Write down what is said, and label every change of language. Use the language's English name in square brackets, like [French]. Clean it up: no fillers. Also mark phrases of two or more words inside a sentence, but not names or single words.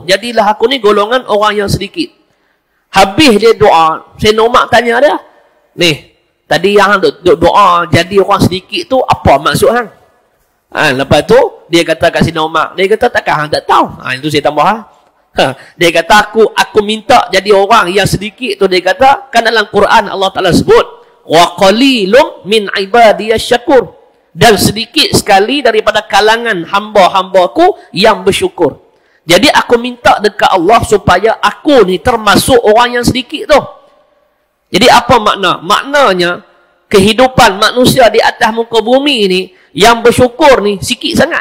[Malay] Jadilah aku ni golongan orang yang sedikit. Habis dia doa, Sayyidina Umar tanya dia, ni, tadi yang duk doa jadi orang sedikit tu apa maksud hang? Lepas tu dia kata kat Sayyidina Umar, dia kata takkan hang tak tahu. Itu saya tambah. Dia kata aku minta jadi orang yang sedikit tu, dia kata kan dalam Quran Allah Taala sebut [Arabic] وقليل من عبادي الشكور, [Malay] dan sedikit sekali daripada kalangan hamba-hambaku yang bersyukur. Jadi aku minta dekat Allah supaya aku ni termasuk orang yang sedikit tu. Jadi apa makna? Maknanya kehidupan manusia di atas muka bumi ni yang bersyukur ni sikit sangat.